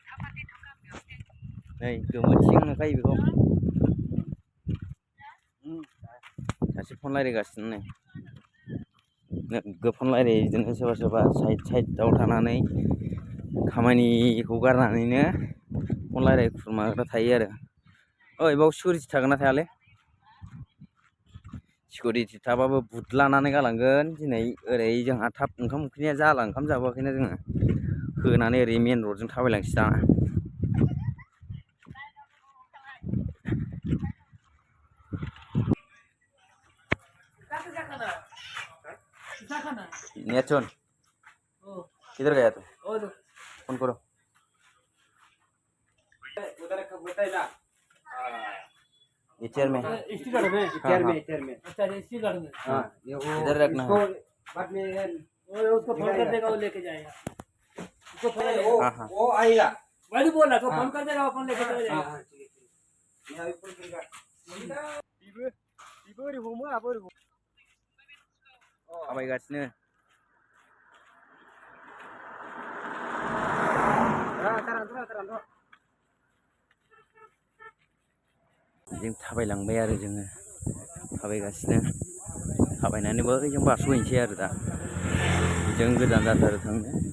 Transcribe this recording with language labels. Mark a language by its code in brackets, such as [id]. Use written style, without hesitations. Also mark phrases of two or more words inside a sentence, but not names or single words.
[brx] नै गोमोथिं नुखायो बेखौ सासे फन रायलायगासिनो नै फन रायलायो बिदिनो सोरबा सोरबा साइडआव थानानै खामानिखौ गारनानैनो फन रायलाय खुरमाग्रा थायो आरो ओइ बाव सिकिउरिटि थागोन ना थायालै सिकिउरिटि थाबाबो बुदलानानै गालांगोन दिनै ओरै जोंहा थाब ओंखाम उखैनाया जाला ओंखाम जाबोआखैना जोङो होनानै ओरै मेन रडजों थाबायलांसै दाना [hi] नेट सुन किधर गया तू फोन करो ये चेयर में स्टिकर में चेयर में अच्छा स्टिकर में हाँ इधर रखना है बाद में उसको फोन कर देगा वो लेके जाएगा उसको हाँ हाँ वो आएगा वही बोला तो फोन कर देगा वो फोन लेके चला जाएगा [brx] थाबायगासिनो जों थाबायलांबाय आरो जोङो थाबायगासिनो थाबायनानै बैजों बारस'हैनोसै आरो दा जों गोजान जाथारो थांनो